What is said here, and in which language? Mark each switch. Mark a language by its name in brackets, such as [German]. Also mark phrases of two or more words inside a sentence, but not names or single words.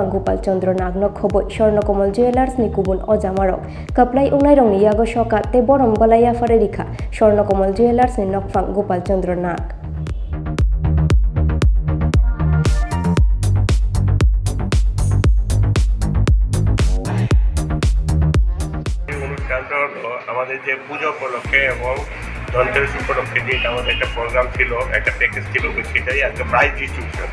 [Kok Borok] গোপাল চন্দ্র নাগনক খবই স্বর্ণকমল জুয়েলার্স নি কুবুন অজামারক Kwplai wngnairokni yago Sokat te borong balai Yapharre rikha স্বর্ণকমল জুয়েলার্স নি নকফাং গোপাল চন্দ্র নাগ [Bangla] আমাদের যে পুজো উপলক্ষে এবং ধনতেরাস উপলক্ষে যে আমাদের একটা প্রোগ্রাম ছিল, একটা প্যাকেজ ছিল, সেটাই আজকে [English] prize distribution.